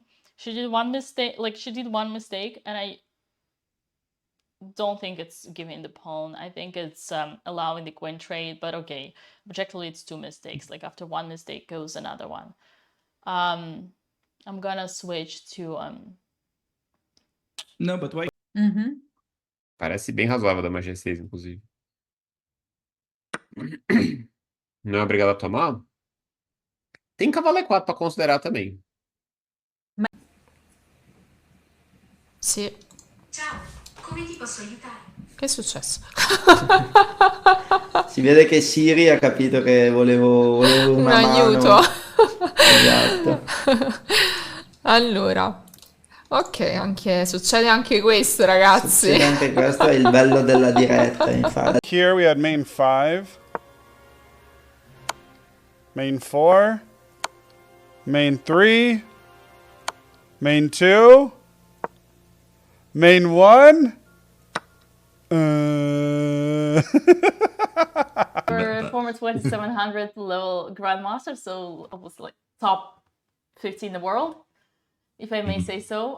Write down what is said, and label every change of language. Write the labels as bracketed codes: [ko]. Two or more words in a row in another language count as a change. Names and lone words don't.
[en] She did one mistake, and I don't think it's giving the pawn. I think it's allowing the queen trade, but okay. Objectively, it's 2 mistakes. Like after one mistake goes another one. I'm gonna switch to No, but why? Uhum. [pt] Parece bem razoável da magia 6, inclusive. Não é obrigado a tomar? Tem cavalo E4 pra considerar também. [it] Sì. Ciao, come ti posso aiutare? Che è successo? Si vede che Siri ha capito che volevo Un una aiuto. mano. Esatto. Allora. Ok, succede anche questo, ragazzi. Succede anche questo, è il bello della diretta, infatti. [en] Here we had main 5, main 4, main 3, main 2, main 1. former 2700 level grandmaster, so I was like top 50 in the world, if I may say so.